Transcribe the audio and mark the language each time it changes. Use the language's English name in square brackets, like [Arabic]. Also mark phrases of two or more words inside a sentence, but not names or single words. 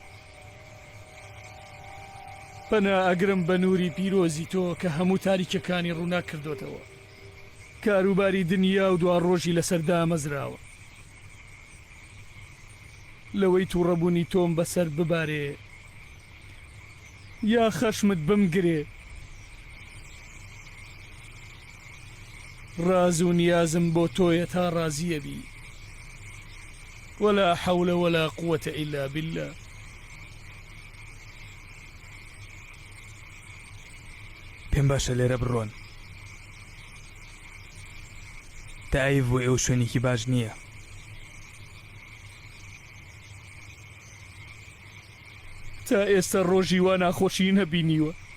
[Central Kurdish] پەنا ئەگرم بە نووری پیرۆزی تۆ کە هەموو تاریکەکانی ڕوونا کردوتەوە، کاروباری دنیا و دوار ڕۆژی لەسەردا مەزراوە. لەوەی تووڕەبوونی تۆم بەسەر ببارێ یا خەشمت بمگرێ، ڕاز و نیازم بۆ تۆیە تا ڕازیە بی. [Arabic] ولا حول ولا قوة إلا بالله. [Central Kurdish] پێم باشە لێرە بڕۆن، تائیف بۆ ئێوە شوێنێکی باش نییە. تا ئێستا ڕۆژی وا ناخۆشی نەبینیوە.